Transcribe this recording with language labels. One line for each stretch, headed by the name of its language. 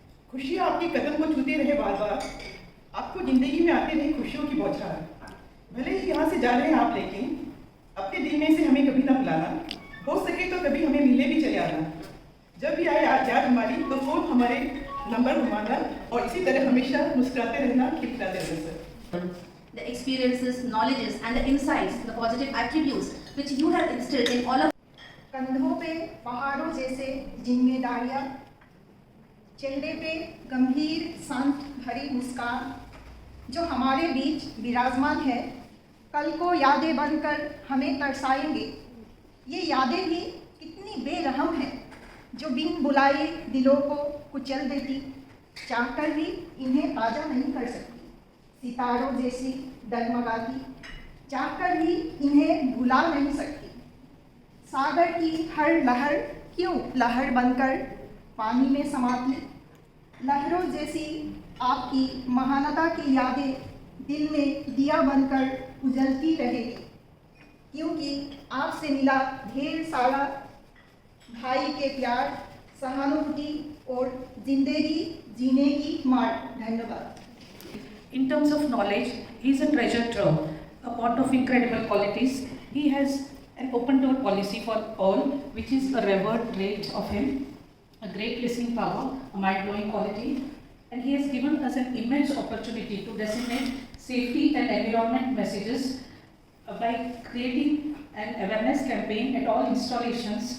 Hindi: खुशियाँ आपके कदम को छूते रहे बार बार, आपको जिंदगी में आते रहे खुशियों की बौछार। भले ही यहाँ से जा रहे हैं आप, लेकिन अपने दिल में से हमें कभी ना भुलाना, हो सके तो कभी हमें मिलने भी चले आना। जब भी आए याद हमारी तो फोन हमारे नंबर घुमाना, और इसी तरह हमेशा मुस्कुराते रहना, खिलखिलाते रहना sir.
English: The experiences, knowledges and the insights, the positive attributes which you have instilled in all of
Hindi: कंधों पे पहाड़ों जैसे जिम्मेदारियां, चेहरे पे गंभीर शांत भरी मुस्कान जो हमारे बीच विराजमान है, कल को यादें बनकर हमें तरसाएंगे। ये यादें भी कितनी बेरहम हैं जो बिन बुलाए दिलों को कुचल देती, चाहकर भी इन्हें ताज़ा नहीं कर सकती। सितारों जैसी डगमगाती, चाहकर भी इन्हें भुला नहीं सकती। सागर की हर लहर क्यों लहर बनकर पानी में समाती, लहरों जैसी आपकी महानता की यादें दिल में दिया बनकर उजलती रहेगी, क्योंकि आपसे मिला ढेर सारा भाई के प्यार, सहानुभूति और जिंदगी जीने की मार्ग। धन्यवाद।
English: In terms of knowledge, he is a treasure trove, a pot of incredible qualities. He has an open door policy for all, which is a revered trait of him, a great listening power, a mind-blowing quality, and he has given us an immense opportunity to disseminate safety and environment messages by creating an awareness campaign at all installations.